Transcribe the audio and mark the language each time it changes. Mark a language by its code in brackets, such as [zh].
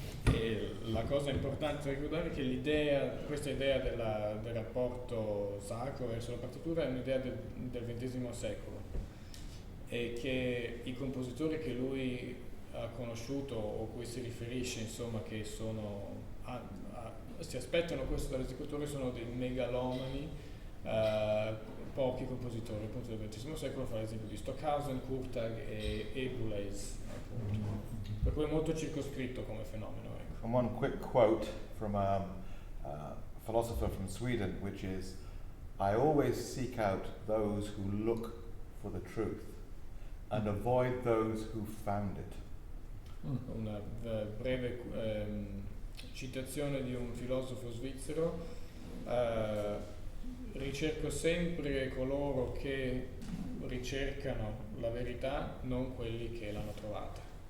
[it] E la cosa importante da ricordare è che questa idea del rapporto sacro verso la partitura è un'idea del XX secolo e che i compositori che lui ha conosciuto o cui si riferisce, insomma, che si aspettano questo dall'esecutore sono dei megalomani, pochi compositori appunto del XX secolo, fa l'esempio di Stockhausen, Kurtag e Boulez, appunto. Per cui è molto circoscritto come fenomeno. [en] And one quick quote from a philosopher from Sweden, which is, "I always seek out those who look for the truth and avoid those who found it." [it] Una breve citazione di un filosofo svizzero: ricerco sempre coloro che ricercano la verità, non quelli che l'hanno trovata.